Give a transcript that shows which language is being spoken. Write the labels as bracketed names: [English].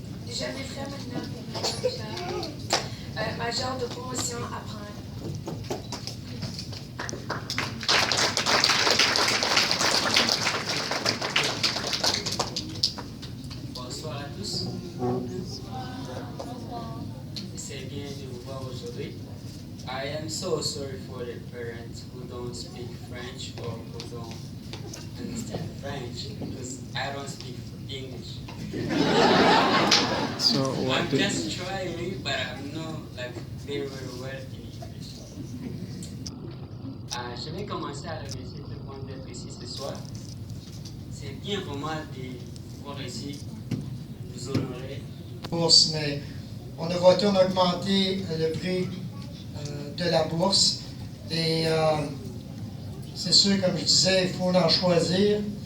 [French] J'inviterai maintenant major de promotion à prendre. Bonsoir à tous. C'est bien de vous voir aujourd'hui. [English] I am so sorry for the parents who don't speak French or who don't understand French because I don't speak English. So what I'm did just trying, but I'm not like very well in English. [French] Je vais commencer à remercier tout le monde d'être ici ce soir. C'est bien pour moi de voir ici, vous honorer. Bourse, mais on a voté, on a augmenté le prix de la bourse. Et c'est sûr, comme je disais, il faut en choisir.